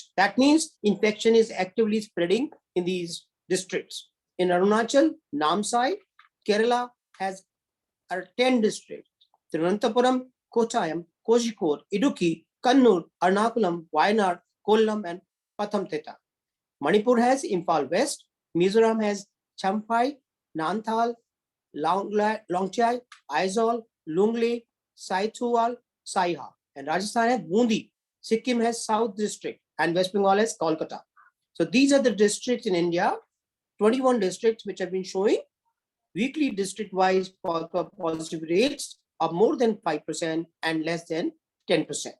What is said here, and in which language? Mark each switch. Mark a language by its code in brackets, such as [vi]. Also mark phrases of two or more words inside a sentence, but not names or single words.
[en] That means infection is actively spreading in these districts. In Arunachal, Namsai, Kerala has 10 districts. Thiruvananthapuram, Kottayam, Kozhikode, Idukki, Kannur, Ernakulam, Wayanad, Kollam, and Pathamthita. Manipur has Imphal West. Mizoram has Champhai, Nanthal, Longchai, Aizawl, Lungle, Saitual, Saiha. And Rajasthan has Bundi. Sikkim has South District, and West Bengal has Kolkata. So these are the districts in India, 21 districts which have been showing weekly district-wise positive rates of more than 5% and less than 10%.